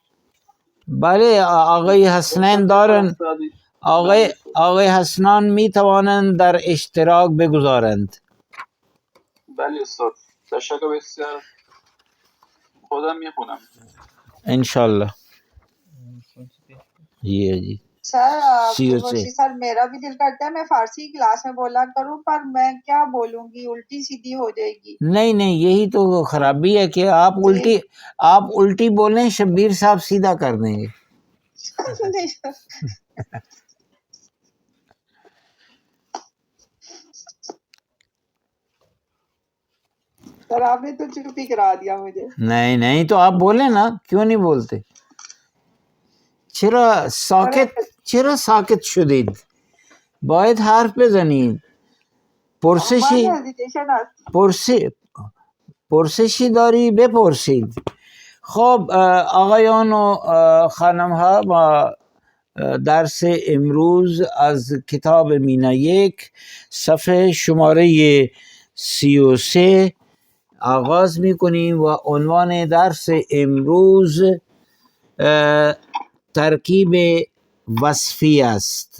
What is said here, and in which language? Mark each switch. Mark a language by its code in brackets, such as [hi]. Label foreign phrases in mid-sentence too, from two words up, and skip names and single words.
[fa] بله آقای حسنین دارن. آقای حسنان می توانند در اشتراک بگذارند. بله استاد. تشکر بسیار. خودم میخونم [ur] انشاللہ. جی سر CO سے وسیع سر میرا بھی دل کرتا ہے میں فارسی کلاس میں بولا کروں پر میں کیا بولوں گی الٹی سیدھی ہو جائے گی. نہیں یہی تو خرابی ہے کہ آپ الٹی بولیں شبیر صاحب سیدھا کر دیں گے. سر آپ نے تو چپ ہی کرا دیا مجھے. نہیں تو آپ بولیں نا، کیوں نہیں بولتے؟ [fa] چرا ساکت شدید؟ باید حرف بزنید. پرسشی داری بپرسید. خب آقایان و خانم ها، با درس امروز از کتاب مینا 1 صفحه شماره 33 آغاز میکنیم و عنوان درس امروز ترکیب وصفی است.